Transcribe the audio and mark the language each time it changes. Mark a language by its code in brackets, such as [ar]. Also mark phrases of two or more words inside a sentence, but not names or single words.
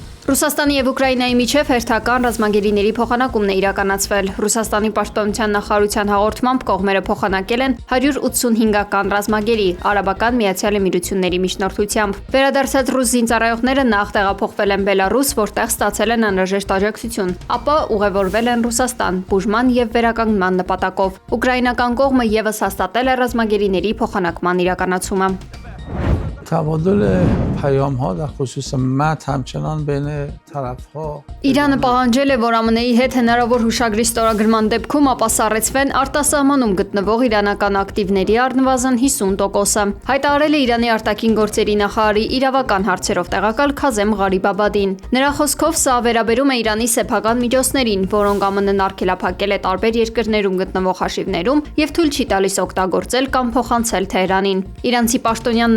[hy] Ռուսաստանի եւ Ուկրաինայի միջև հերթական ռազմագերիների փոխանակումն է իրականացվել։ Ռուսաստանի պաշտպանության նախարարության հաղորդմամբ կողմերը փոխանակել են 185-ական ռազմագերի Արաբական Միացյալ Էմիրությունների միջնորդությամբ։ Վերադարձած ռուս զինծառայողները նախ տեղափոխվել են Բելարուս, որտեղ ստացել են անհրաժեշտ աջակցություն, ապա ուղևորվել են Ռուսաստան բուժման եւ վերականգնման նպատակով։ Ուկրաինական կողմը եւս հաստատել է ռազմագերիների փոխանակման իրականացումը։ [fa] تبادل پیام‌ها در خصوص متن همچنان بین طرف‌ها [hy] Իրանը պահանջել է, որ ԱՄՆ-ի հետ հնարավոր հուշագրի ստորագրման դեպքում ապասառեցվեն արտասահմանում գտնվող իրանական ակտիվների առնվազն 50%-ը։ Հայտարարել է Իրանի արտաքին գործերի նախարարի իրավական հարցերով տեղակալ Քազեմ Ղարիբաբադին։ Նրա խոսքով սա վերաբերում է Իրանի սեփական միջոցներին, որոնք ԱՄՆ-ն արգելափակել է տարբեր երկրներում գտնվող հաշիվներում եւ թույլ չի տալիս օգտագործել կամ փոխանցել Թեհրանին։ Իրանցի պաշտոնյան